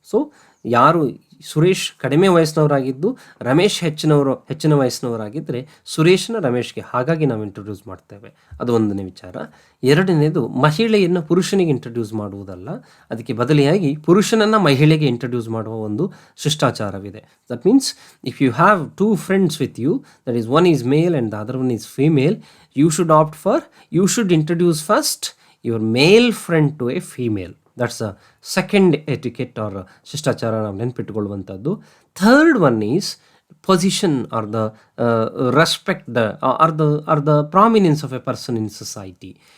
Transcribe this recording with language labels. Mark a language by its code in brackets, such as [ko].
[kn] So ಯಾರು ಸುರೇಶ್ ಕಡಿಮೆ ವಯಸ್ಸಿನವರಾಗಿದ್ದು ರಮೇಶ್ ಹೆಚ್ಚಿನ ವಯಸ್ಸಿನವರಾಗಿದ್ದರೆ ಸುರೇಶನ ರಮೇಶ್ಗೆ, ಹಾಗಾಗಿ ನಾವು ಇಂಟ್ರಡ್ಯೂಸ್ ಮಾಡ್ತೇವೆ. ಅದು ಒಂದನೇ ವಿಚಾರ. ಎರಡನೇದು, ಮಹಿಳೆಯನ್ನು ಪುರುಷನಿಗೆ ಇಂಟ್ರಡ್ಯೂಸ್ ಮಾಡುವುದಲ್ಲ, ಅದಕ್ಕೆ ಬದಲಿಯಾಗಿ ಪುರುಷನನ್ನು ಮಹಿಳೆಗೆ ಇಂಟ್ರಡ್ಯೂಸ್ ಮಾಡುವ ಒಂದು ಶಿಷ್ಟಾಚಾರವಿದೆ. [en] That means if you have 2 friends with you, that is one is male and the other one is female, you should introduce first your male friend to a female. That's a second etiquette or [kn] ಶಿಷ್ಟಾಚಾರ ನಾವು ನೆನಪಿಟ್ಟುಕೊಳ್ಳುವಂಥದ್ದು. [en] Third one is position or the respect or the prominence of a person in society.